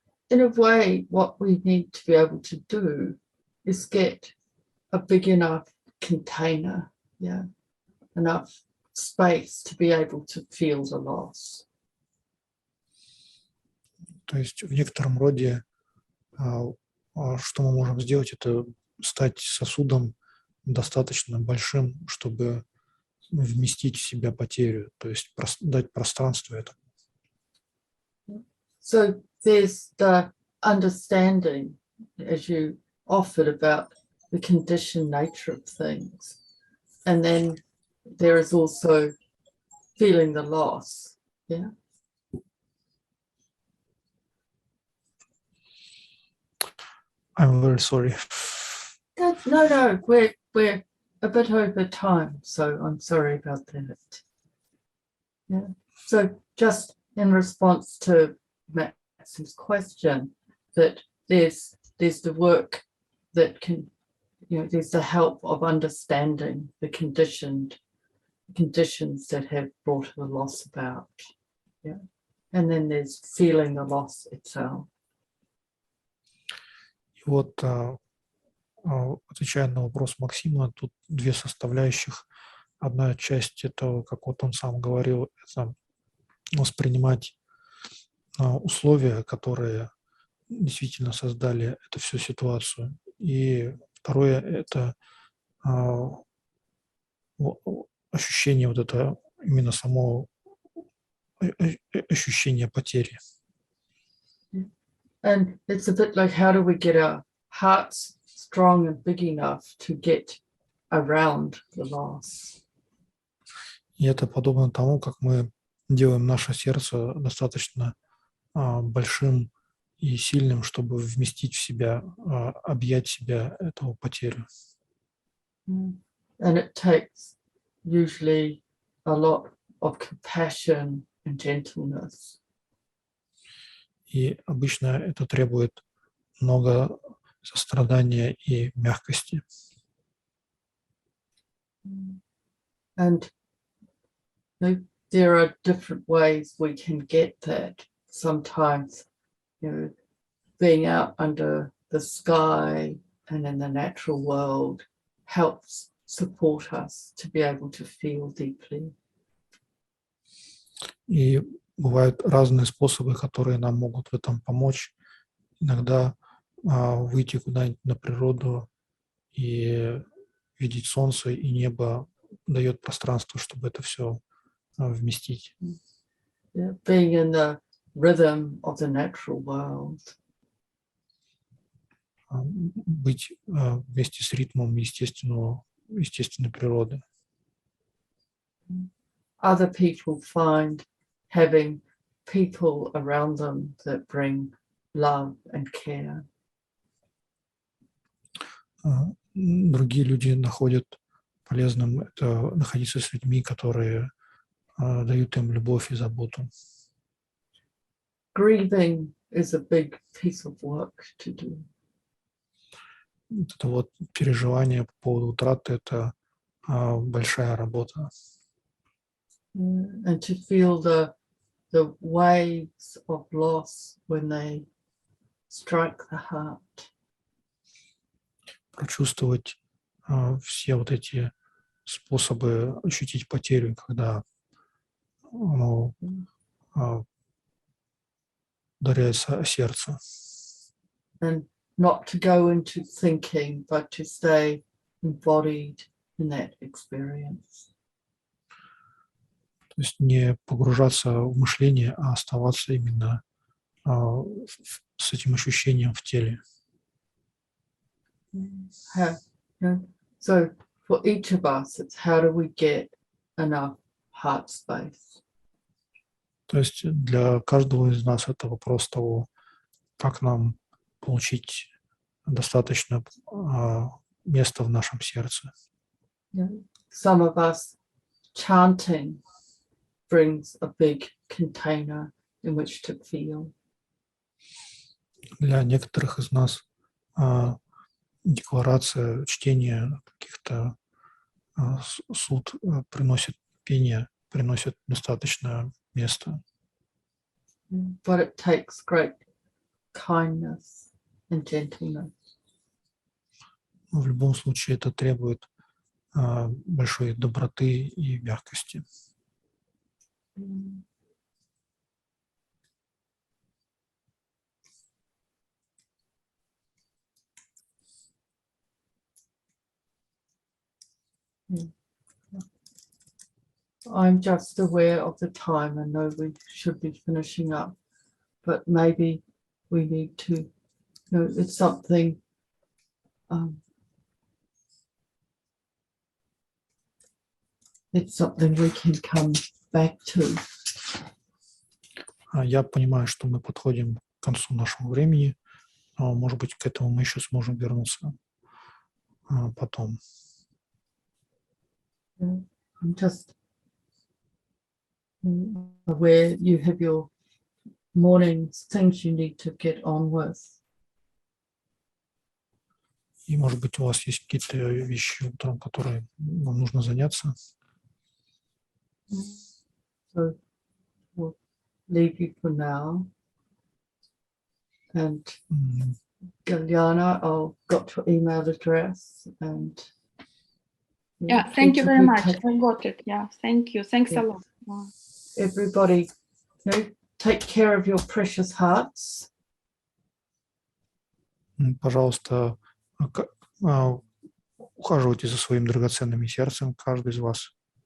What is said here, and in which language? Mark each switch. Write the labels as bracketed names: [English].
[English] In a way, what we need to be able to do is get a big enough container, yeah, enough space to be able to feel the loss. [Russian] То есть в некотором роде, что мы можем сделать, это стать сосудом достаточно большим, чтобы вместить в себя потерю, то есть дать пространство этому. [English] So there's the understanding, as you offered, about the conditioned nature of things. And then there is also feeling the loss. Yeah. I'm very sorry. No, we're a bit over time, so I'm sorry about that. Yeah. So just in response to Max's question, that there's the work that can, there's the help of understanding the conditions that have brought the loss about. Yeah. And then there's feeling the loss itself. [Russian] И вот, отвечая на вопрос Максима, тут две составляющих. Одна часть этого, как вот он сам говорил, это воспринимать условия, которые действительно создали эту всю ситуацию. И второе – это ощущение вот это, именно само ощущение потери. [English] And it's a bit like, how do we get our hearts strong and big enough to get around the loss? [Russian] И это подобно тому, как мы делаем наше сердце достаточно большим и сильным, чтобы вместить в себя, объять себя эту потерю. [English] And it takes usually a lot of compassion and gentleness. [Russian] И обычно это требует много сострадания и мягкости. [English] And there are different ways we can get that. Sometimes, being out under the sky and in the natural world helps support us to be able to feel deeply. [Russian] И бывают разные способы, которые нам могут в этом помочь. Иногда выйти куда-нибудь на природу и видеть солнце и небо дает пространство, чтобы это все вместить. [English] Being in the rhythm of the natural world. [Russian] Быть вместе с ритмом естественной природы. [English] Other people find having people around them that bring love and care. [Russian] Другие люди находят полезным это находиться с людьми, которые дают им любовь и заботу. [English] Grieving is a big piece of work to do. [Russian] Это вот переживание по поводу утраты – это большая работа. [English] And to feel the waves of loss when they strike the heart. [Russian] Прочувствовать все вот эти способы ощутить потерю, когда оно ударяется о сердце. [English] And not to go into thinking, but to stay embodied in that experience. [Russian] То есть не погружаться в мышление, а оставаться именно с этим ощущением в теле. [English] So for each of us, it's how do we get enough heart space? [Russian] То есть для каждого из нас это вопрос того, как нам получить достаточно места в нашем сердце. [English] Some of us chanting brings a big container in which to feel. [Russian] Для некоторых из нас декларация, чтение каких-то суд приносит пение, приносит достаточное место. [English] But it takes great kindness and gentleness. [Russian] В любом случае это требует большой доброты и мягкости. [English] I'm just aware of the time and know we should be finishing up, but maybe we need to, it's something we can come back to. [Russian] Я понимаю, что мы подходим к концу нашего времени. Может быть, к этому мы еще сможем вернуться потом. [English] I'm just aware you have your mornings, things you need to get on with. [Russian] И, может быть, у вас есть какие-то вещи утром, которые вам нужно заняться. [English] So we'll leave you for now. And Galyana, I've got your email address and Yeah, thank you very much. I got it. Yeah, thank you. Thanks a lot. Wow. Everybody, take care of your precious hearts. [Russian] Пожалуйста, ухаживайте за своим драгоценным сердцем, каждый из вас.